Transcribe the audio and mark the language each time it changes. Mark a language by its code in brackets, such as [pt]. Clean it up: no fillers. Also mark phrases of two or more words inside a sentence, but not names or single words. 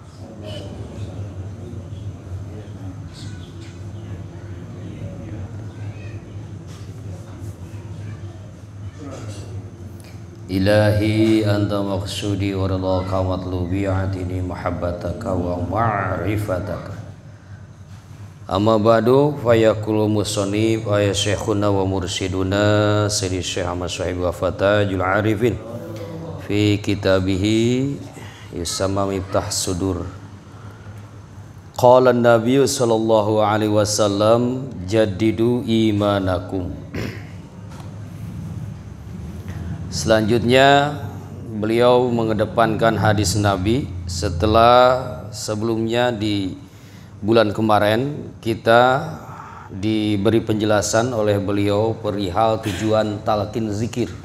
[ar] إلهي أنت مقصودي ورضاك مطلوبي أعطني محبتك ومعرفتك. أما بعد فيقول المصنف يا شيخنا ومرشدنا سيدي شيخ أحمد شعيب وفتح العارفين في كتابه يسمى مفتاح الصدور. قال النبي صلى الله عليه وسلم جددوا إيمانكم. [id] Selanjutnya beliau mengedepankan hadis Nabi setelah sebelumnya di bulan kemarin kita diberi penjelasan oleh beliau perihal tujuan talqin zikir.